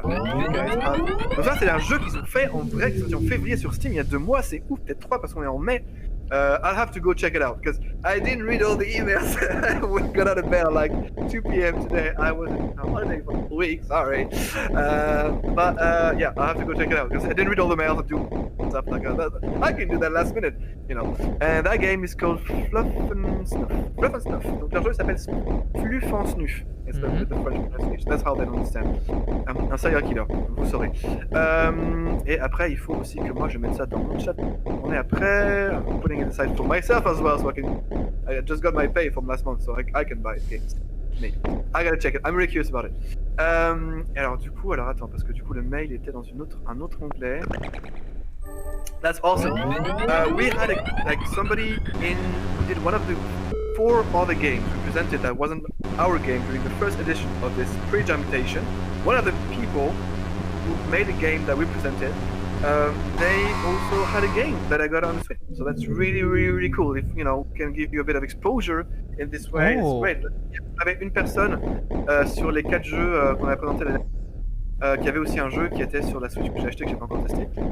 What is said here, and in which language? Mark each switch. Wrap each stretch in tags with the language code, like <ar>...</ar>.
<fr>Donc ça c'est un jeu qu'ils ont fait en vrai, qui est sorti en février sur Steam il y a 2 mois. C'est ouf, peut-être 3 parce qu'on est en mai.</fr> <en>I'll have to go check it out because I didn't read all the emails. We got out of bed at like 2 p.m. today. I was on holiday for a week, sorry. But yeah, I'll have to go check it out because I didn't read all the mails and do stuff like that. I can do that last minute, you know. And that game is called Fluff and Snuff. Fluff and Snuff.</en> <fr>Donc leur jeu s'appelle Fluff and Snuff.</fr> <en>It's the French pronunciation. That's how they understand.</en> <fr>Un serial killer, vous saurez. Et après, il faut aussi que moi je mette ça dans mon chat. On est après.</fr> <en>I'm putting it aside for myself as well, so I just got my pay from last month, so I can buy games. Me. I gotta check it. I'm really curious about it.</en> <fr>Et alors du coup, attends, parce que du coup le mail était dans un autre onglet.</fr> <en>That's awesome. We had somebody who did one of the 4 other games we presented that wasn't our game during the first edition of this pre-jamtation. One of the people who made a game that we presented, they also had a game that I got on the Switch. So that's really, really, really cool. If, you know, can give you a bit of exposure in this way, it's great.</en> <fr>Il y avait une personne sur les 4 jeux qu'on a présentés l'année qui avait aussi un jeu qui était sur la Switch que j'ai acheté, que j'ai pas encore testé.</fr>